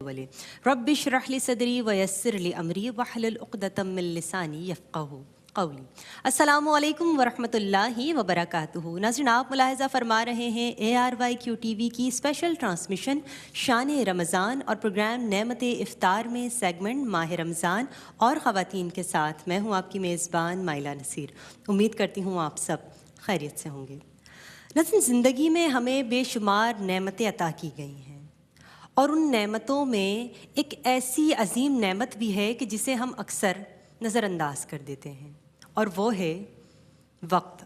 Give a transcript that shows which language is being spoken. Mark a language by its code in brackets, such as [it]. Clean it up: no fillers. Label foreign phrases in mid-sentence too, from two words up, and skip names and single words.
[ar] ولي ربي اشرح لي صدري ويسر لي أمري واحلل عقدة من لساني يفقهوا قولي. السلام عليكم ورحمة الله وبركاته. [ur] ناظرین، آپ ملاحظہ فرما رہے ہیں ARYQ TV کی [en] special transmission [ur] شان رمضان اور پروگرام نعمت افطار میں سیگمنٹ ماہ رمضان اور خواتین کے ساتھ میں ہوں آپ کی میزبان مائلہ نصیر. امید کرتی ہوں آپ سب خیریت سے ہوں گے۔ ناظرین، زندگی میں ہمیں بے شمار نعمتیں عطا کی گئی ہیں اور ان نعمتوں میں ایک ایسی عظیم نعمت بھی ہے کہ جسے ہم اکثر نظرانداز کر دیتے ہیں، اور وہ ہے وقت.